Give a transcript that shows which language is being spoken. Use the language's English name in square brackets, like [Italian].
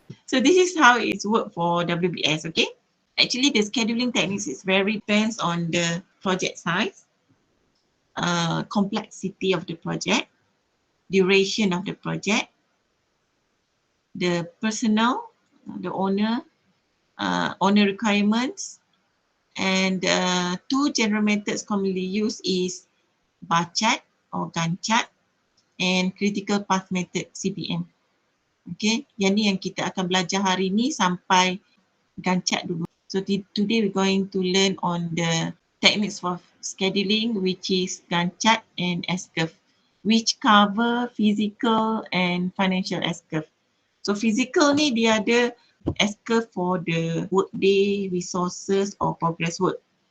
[English] So this is how it's work for WBS, okay? Actually, the scheduling techniques is very depends on the project size, complexity of the project, duration of the project, the personnel, the owner requirements, and two general methods commonly used is bar chart or Gantt chart and critical path method CPM. [Malay] Okay, yang ni yang kita akan belajar hari ni sampai Gantt chart dulu. [English] So today we're going to learn on the techniques for scheduling, which is Gantt chart and S-curve, which cover physical and financial S-curve. So physical [Malay] ni dia ada [English] S-curve for the workday, resources or progress work.